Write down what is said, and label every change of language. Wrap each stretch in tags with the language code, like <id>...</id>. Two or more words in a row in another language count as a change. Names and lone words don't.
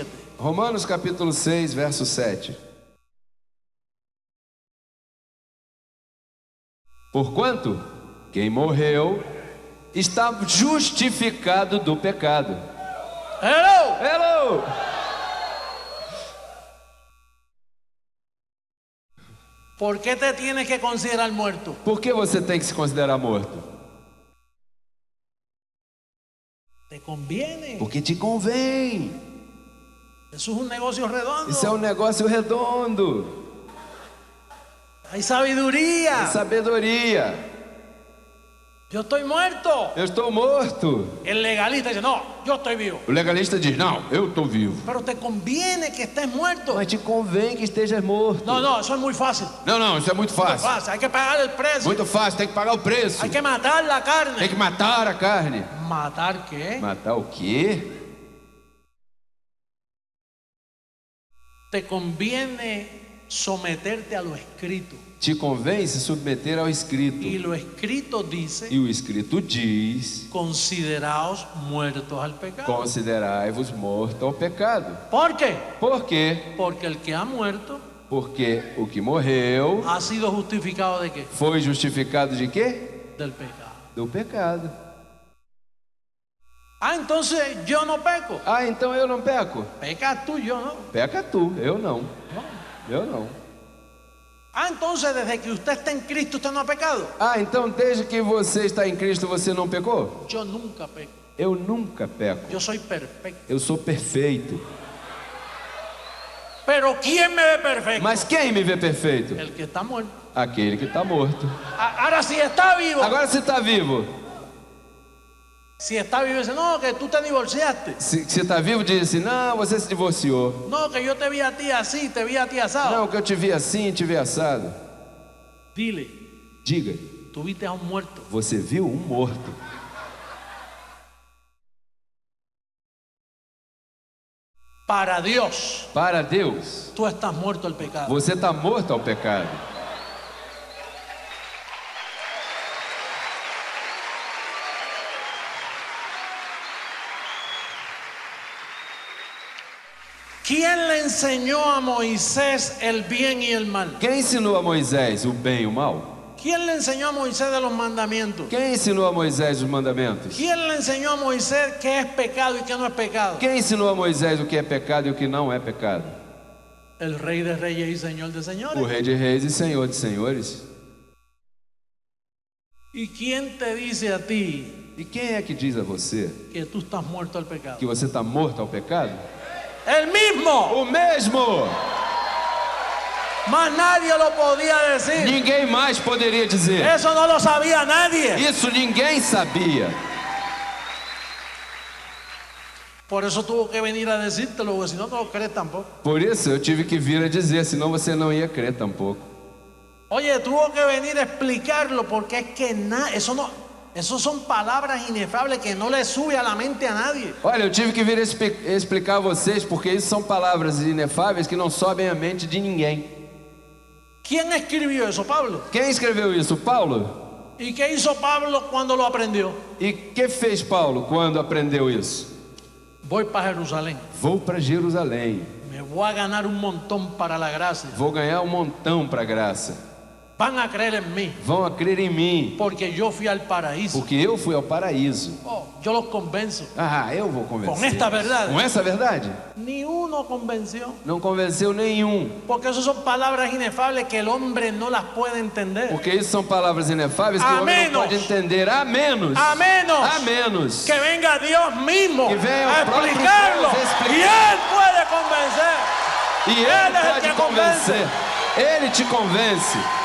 <pt>Romanos capítulo 6, verso 7. Porquanto quem morreu está justificado do pecado. Hello. Hello!</pt> <es>¿Por qué te tienes que considerar muerto?</es> <pt>Por que você tem que se considerar morto?</pt> <es>Te conviene.</es> <pt>Porque te convém.</pt> <es>Eso es un negocio redondo.</es> <pt>Isso é um negócio redondo.</pt> <es>Hay sabiduría.</es> <pt>Sabedoria.</pt> <es>Yo estoy muerto.</es> <pt>Eu estou morto.</pt> <es>El legalista dice, no, yo estoy vivo.</es> <pt>O legalista diz: não, eu estou vivo.</pt> <es>Pero te conviene que estés muerto.</es> <pt>Mas te convém que estejas morto.</pt> <es>No, no, eso es muy fácil.</es> <pt>Não, isso é muito</pt> <es>Muy fácil. fácil. Hay que pagar el precio.</es> <pt>Muito fácil, tem que pagar o preço.</pt> <es>Hay que matar la carne.</es> <pt>Tem que matar a carne.</pt> <es>¿Matar qué?</es> <pt>Matar o quê?</pt> <es>Te conviene someterte a lo escrito.</es> <pt>Te convém se submeter ao escrito.</pt> <es>Y lo escrito dice,</es> <pt>E o escrito diz:</pt> <es>consideraos muertos al pecado.</es> <pt>considerai-vos mortos ao pecado.</pt> <es>¿Por qué?</es> <pt>Por quê?</pt> <es>Porque el que ha muerto</es> <pt>Porque o que morreu</pt> <es>ha sido justificado de qué?</es> <pt>foi justificado de quê?</pt> <es>Del pecado.</es> <pt>Do pecado.</pt> <es>Ah, entonces yo no peco.</es> <pt>Ah, então eu não peco?</pt> <es>Pecas tú, yo no.</es> <pt>Peca tu, eu não. Eu não.</pt> <es>Ah, entonces desde que usted está en Cristo, usted no ha pecado.</es> <pt>Ah, então desde que você está em Cristo você não pecou?</pt> <es>Yo nunca peco.</es> <pt>Eu nunca peco.</pt> <es>Yo soy perfecto.</es> <pt>Eu sou perfeito.</pt> <es>Pero ¿quién me ve perfecto?</es> <pt>Mas quem me vê perfeito?</pt> <es>El que está muerto.</es> <pt>Aquele que está morto.</pt> <es>Ahora si está vivo.</es> <pt>Agora se está vivo.</pt> <es>Si está vivo, dice, no, que tú te divorciaste.</es> <pt>Se está vivo, diz assim: não, você se divorciou.</pt> <es>No, que yo te vi a ti así, te vi a ti asado.</es> <pt>Não, que eu te vi assim, te vi assado.</pt> <es>Dile,</es> <pt>Diga,</pt> <es>tú viste a un muerto.</es> <pt>você viu um morto.</pt> <es>Para Dios,</es> <pt>Para Deus,</pt> <es>tú estás muerto al pecado.</es> <pt>você está morto ao pecado.</pt> <es>¿Quién le enseñó a Moisés el bien y el mal?</es> <pt>Quem ensinou a Moisés o bem e o mal?</pt> <es>¿Quién le enseñó a Moisés de los mandamientos?</es> <pt>Quem ensinou a Moisés os mandamentos?</pt> <es>¿Quién le enseñó a Moisés qué es pecado y qué no es pecado?</es> <pt>Quem ensinou a Moisés o que é pecado e o que não é pecado?</pt> <es>El Rey de Reyes y Señor de</es> <pt>O</pt> <es>Señores.</es> <pt>Rei de Reis e Senhor de Senhores.</pt> <es>¿Y quién te dice a ti</es> <pt>E quem é que diz a você</pt> <es>que tú estás muerto al pecado?</es> <pt>que você está morto ao pecado?</pt> <es>El mismo.</es> <pt>O mesmo!</pt> <es>Más nadie lo podía decir.</es> <pt>Ninguém mais poderia dizer.</pt> <es>Eso no lo sabía nadie.</es> <pt>Isso ninguém sabia.</pt> <es>Por eso tuvo que venir a decírtelo, porque si no, no lo crees tampoco.</es> <pt>Por isso eu tive que vir a dizer, senão você não ia crer tampouco.</pt> <es>Oye, tuvo que venir a explicarlo, porque es que eso son palabras inefables que no le sube a la mente a nadie.</es> <pt>Olha, eu tive que vir explicar a vocês, porque isso são palavras inefáveis que não sobem à mente de ninguém.</pt> <es>¿Quién escribió eso? Pablo.</es> <pt>Quem escreveu isso? Paulo.</pt> <es>¿Y qué hizo Pablo cuando lo aprendió?</es> <pt>E que fez Paulo quando aprendeu isso?</pt> <es>Voy para Jerusalén.</es> <pt>Vou para Jerusalém.</pt> <es>Me voy a ganar un montón para la gracia.</es> <pt>Vou ganhar montão para a graça.</pt> <es>Van a creer en mí,</es> <pt>Vão a crer em mim,</pt> <es>porque yo fui al paraíso.</es> <pt>porque eu fui ao paraíso.</pt> <es>Oh, yo los convenzo.</es> <pt>Ah, eu vou convencer. Com esta verdade. Com essa verdade?</pt> <es>Ni uno convenció.</es> <pt>Não convenceu nenhum.</pt> <es>Porque esas son palabras inefables que el hombre no las puede entender.</es> <pt>Porque isso são palavras inefáveis que o homem não pode entender.</pt> <es>A menos que venga Dios mismo</es> <pt>que venha a o próprio</pt> <es>explicarlo.</es> <pt>Deus explicar.</pt> <es>Y Él puede convencer.</es> <pt>E Ele Ele é o pode que convencer. Ele te convence.</pt>